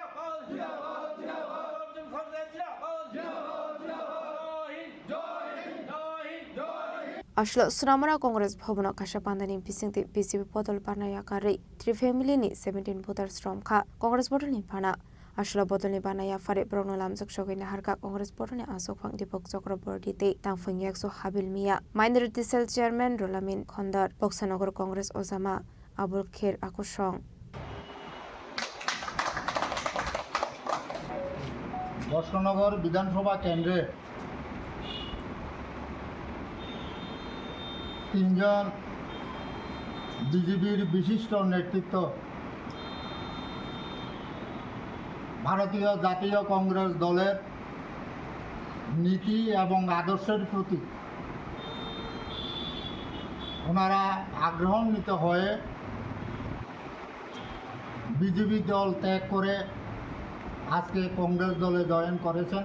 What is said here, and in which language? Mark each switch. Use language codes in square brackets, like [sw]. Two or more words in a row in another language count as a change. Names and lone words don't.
[trp] Ashlo Sunamara Congress Bhavana Kasha Pandani Bising te BJP bodol bana yakar 3 family ni 17 voters romkha Congress bodol ni bana Ashla botolni banaya fare progno lamjak sogai naharka Congress portone asok phang Deepak Chakraborty te tangphang yakso Habil Mia [en] Minority Cell Chairman [trp] Rolamin Khondar Boksanagar Congress Osama Abul Khair Akusong [bn] বস্ত্রনগর বিধানসভা কেন্দ্রে 3 জন বিজেপির বিশিষ্ট নেতৃত্ব ভারতীয় জাতীয় কংগ্রেস দলের নীতি এবং আদর্শের প্রতি ওনারা আগ্রহান্বিত হয়ে বিজেপি দল ত্যাগ করে আজকে কংগ্রেস দলে জয়েন করেছেন।